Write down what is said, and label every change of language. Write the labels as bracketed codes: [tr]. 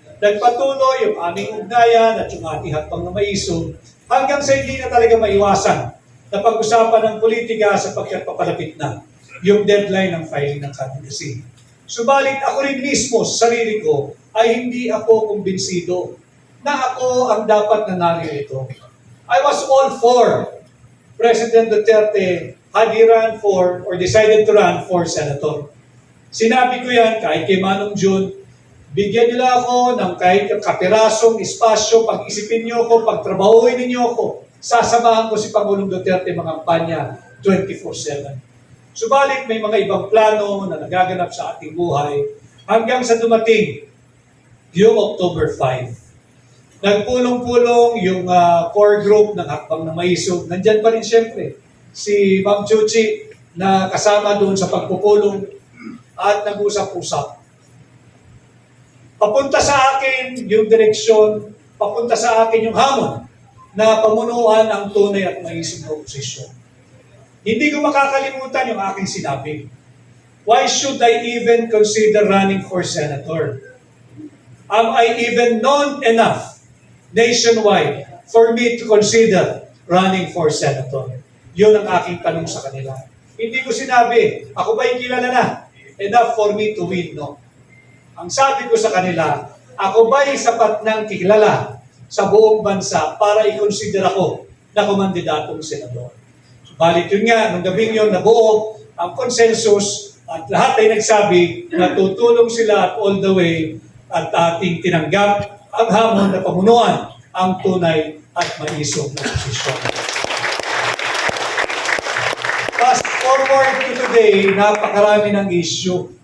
[tl] Nagpatuloy yung aming ugnayan at yung ating Hakbang na Maisog hanggang sa hindi na talaga maiwasan na pag-usapan ng politika sapagkat papalapit na yung deadline ng filing ng candidacy. Subalit ako rin mismo sa sarili ko ay hindi ako kumbinsido na ako ang dapat nanalo ito. [en] I was all for President Duterte had he run for or decided to run for senator. [tl] Sinabi ko yan kahit kay Manong June, bigyan nila ako ng kahit kapirasong espasyo, pag-isipin niyo ako, pagtrabahuin ninyo ako, sasamahan ko si Pangulong Duterte mga kampanya 24/7. Subalit may mga ibang plano na nagaganap sa ating buhay hanggang sa dumating yung October 5. Nagpulong-pulong yung core group ng Hakbang na Maisog. Nandyan pa rin siyempre si Ma'am Chuchi na kasama doon sa pagpupulong at nag-usap-usap. Papunta sa akin yung direksyon, papunta sa akin yung hamon na pamunuan ang tunay at maisip na oposisyon. Hindi ko makakalimutan yung aking sinabi. [en] Why should I even consider running for senator? Am I even known enough nationwide for me to consider running for senator? [tl] Yun ang aking tanong sa kanila. Hindi ko sinabi, ako ba'y kilala na? [en] Enough for me to win, [tl] no? Ang sabi ko sa kanila, ako ba'y sapat ng kilala sa buong bansa para i-consider ako na kumandidatong senador? Subalit yun nga, nung gabing yun, nabuo ang consensus at lahat ay nagsabi na tutulong sila at [en] all the way [tl] at ating tinanggap ang hamon na pamunuan ang tunay at maisog na posisyon. [en] Fast forward to today, [tl] napakarami ng issue.